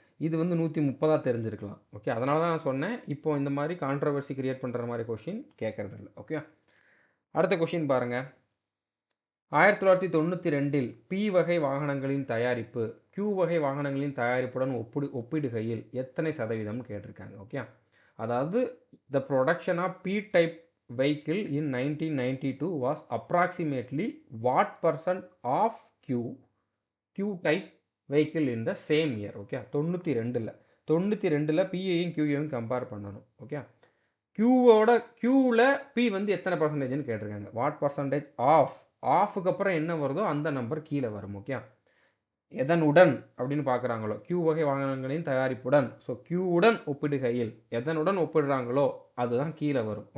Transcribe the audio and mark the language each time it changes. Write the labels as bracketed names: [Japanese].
[Tamil] இது வந்து 130 தெரிஞ்சிருக்கலாம். ஓகே, அதனால தான் நான் சொன்னேன், இப்போ இந்த மாதிரி கான்ட்ரவர்சி கிரியேட் பண்ணுற மாதிரி கொஷின் கேட்கறது இல்லை. ஓகே, அடுத்த கொஷின் பாருங்கள். 1992இல் P வகை வாகனங்களின் தயாரிப்பு Q வகை வாகனங்களின் தயாரிப்புடன் ஒப்பிடுகையில் எத்தனை சதவீதம்னு கேட்டிருக்காங்க. ஓகே, அதாவது [English] the production of P type vehicle in 1992 was approximately what percent of Q type vehicle in the same year. [Tamil] Okay, 92ல் Pயையும் Qயையும் compare பண்ணணும். ஓகே, Qவில் P வந்து எத்தனை பர்சன்டேஜ்னு கேட்டிருக்காங்க. வாட் பர்சன்டேஜ் ஆஃப்க்கு அப்புறம் என்ன வருதோ அந்த நம்பர் கீழே வரும். ஓகே, எதனுடன் அப்படின்னு பார்க்குறாங்களோ, Q வகை வாகனங்களின் தயாரிப்புடன், ஸோ Qவுடன் ஒப்பிடுகையில் எதனுடன் ஒப்பிடுறாங்களோ அதுதான் கீழே வரும்.